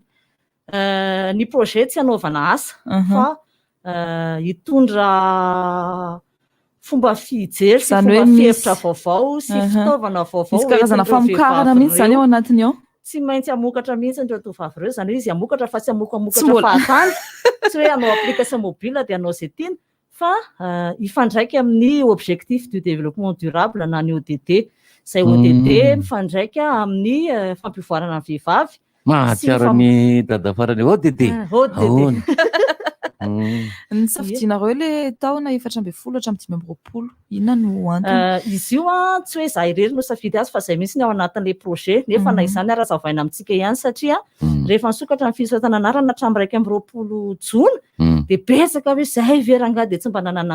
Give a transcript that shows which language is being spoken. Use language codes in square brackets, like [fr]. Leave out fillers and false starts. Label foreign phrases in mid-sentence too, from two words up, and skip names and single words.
[mg] Ny projet tsy hanaovana asa fa hitondra fomba fijery sy fomba fihevitra vaovao sy fitaovana vaovao. Misy karazana famokarana mihitsy zany ao anatiny ao. Tsy maintsy hamokatra mihitsy ireo tovovavy ireo, izany hoe izy hamokatra fa tsy hamokatra fahatany. Tsy hoe hanao [fr] application mobile [mg] dia hanao izay tiana fa hifandraika amin'ny [fr] objectif du développement durable [mg] na ny ODD. Izay ODD mifandraika amin'ny fampiofarana ny vehivavy. Mahatsiaro ny dada farany ODD. Ny safidianareo le taona 4 hatramin'ny 5 inona no antony? Izy io a tsy hoe za irery no safidy azy fa zay mihitsy ny ao anatin'le projet nefa na izany ara-zavaina amintsika ihany satria rehefa nisokatra ny fisoratana anarana hatramin'ny 1 jona dia betsaka hoe zay veranga dia tsy mba nanana